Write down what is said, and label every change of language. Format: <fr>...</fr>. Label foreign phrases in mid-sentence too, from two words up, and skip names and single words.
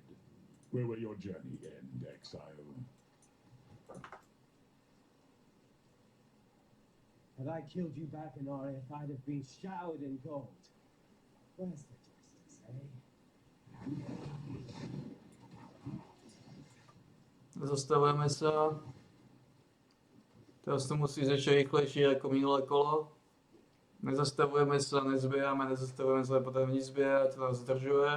<en>Where will your journey end, Exile? Had I killed you back in Arif, I'd have been showered in gold. Where's the justice, eh?</en> <sk>Zastavujeme sa. Teraz to musí ísť ešte rýchlejšie ako minulé kolo. Nezastavujeme sa, nezbierame, potrebujeme nič zbierať, to nás zdržuje.</sk>